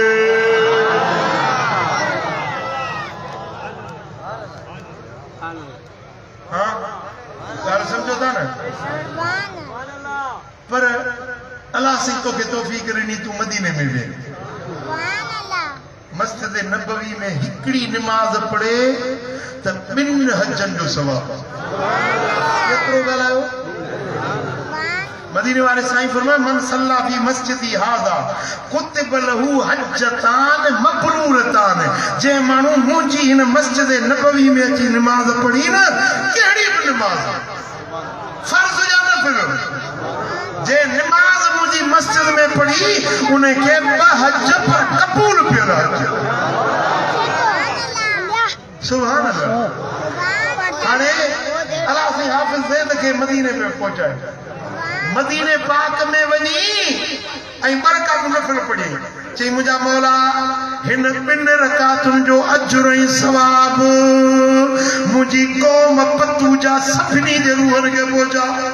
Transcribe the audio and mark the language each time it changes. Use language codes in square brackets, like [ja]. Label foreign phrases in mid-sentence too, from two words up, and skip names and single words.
[sd] हाँ ॻाल्हि सम्झो था न पर अल्लाह सिंह तोखे तौफ़ीक़ ॾिनी तूं मदीने में वे मस्जिद नबवी में हिकिड़ी निमाज़ पढ़े त ॿिनि हजनि जो सवाब केतिरो ॻाल्हायो मदीने वाले साईं फरमाए [ar] من صلى في مسجدي هذا كتب له حجتان مبرورتان [sd] जे माण्हू मुंहिंजी हिन मस्जिद नबवी में अची निमाज़ पढ़ी न कहिड़ी बि निमाज़ फर्ज़ या नफ़िल जे निमाज़ मुंहिंजी मस्जिद में पढ़ी उनखे ॿ हज पर क़बूल पियल हज [ar] سبحان الله [sd] हाणे अल्लाह से हाफ़िज़ ज़ैद खे मदीने में पहुचाए मदीने पाक में वञी ऐं बरकत नफ़िल पढ़ी चई मुंहिंजा मौला हिन ॿिनि रकातुनि जो अजुर ऐं सवाब मुंहिंजी क़ौम पतू जा सभिनी जे रूहनि खे पहुचा